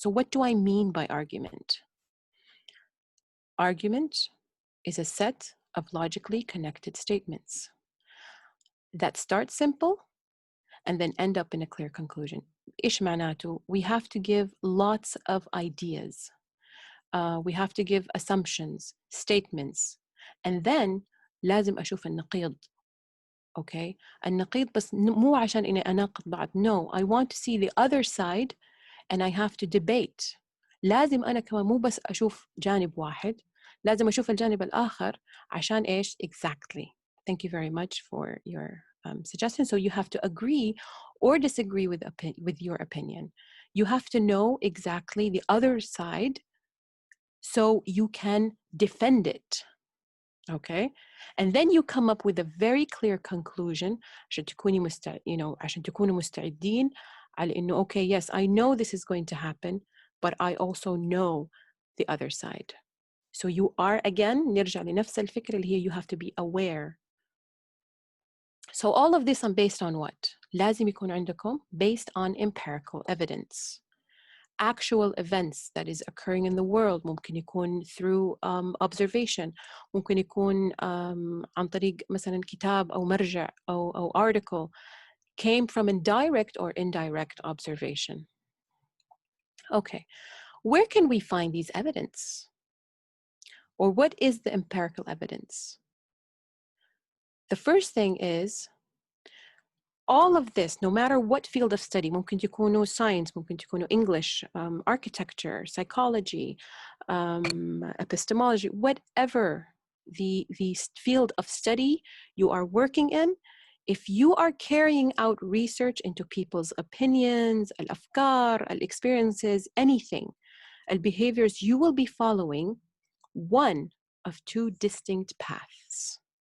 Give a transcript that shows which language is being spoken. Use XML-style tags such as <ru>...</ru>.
<en>So what do I mean by argument? Argument is a set of logically connected statements that start simple and then end up in a clear conclusion.</en> <ar>إيش معناته?</ar> <en>We have to give lots of ideas. We have to give assumptions, statements, and then</en> <ar>لازم أشوف النقيض.</ar> <en>Okay?</en> <ar>النقيض بس مو عشان إني أناقض بعض.</ar> <en>No, I want to see the other side and I have to debate.</en> <ar>لازم أنا كمان مو بس أشوف جانب واحد، لازم أشوف الجانب الآخر عشان إيش؟</ar> <en>Exactly. Thank you very much for your suggestion. So you have to agree or disagree with your opinion. You have to know exactly the other side so you can defend it. Okay, and then you come up with a very clear conclusion</en> <ar>عشان تكوني عشان تكونوا مستعدين على إنه</ar> <en>okay, yes, I know this is going to happen, but I also know the other side. So you are, again,</en> <ar>نرجع لنفس الفكرة اللي هي</ar> <en>you have to be aware. So all of this based on what?</en> <ar>لازم يكون عندكم</ar> <en>based on empirical evidence. Actual events that is occurring in the world.</en> <ar>ممكن يكون</ar> <en>through observation.</en> <ar>ممكن يكون عن طريق مثلا كتاب أو مرجع أو</ar> <en>article came from direct or indirect observation. Okay, where can we find these evidence? Or what is the empirical evidence? The first thing is all of this, no matter what field of study,</en> <ar>ممكن تكونوا</ar> <en>science, ممكن تكونوا English, architecture, psychology, epistemology, whatever the field of study you are working in, if you are carrying out research into people's opinions, al-afkar, al-experiences, anything, al-behaviors, you will be following one of two distinct paths.</en>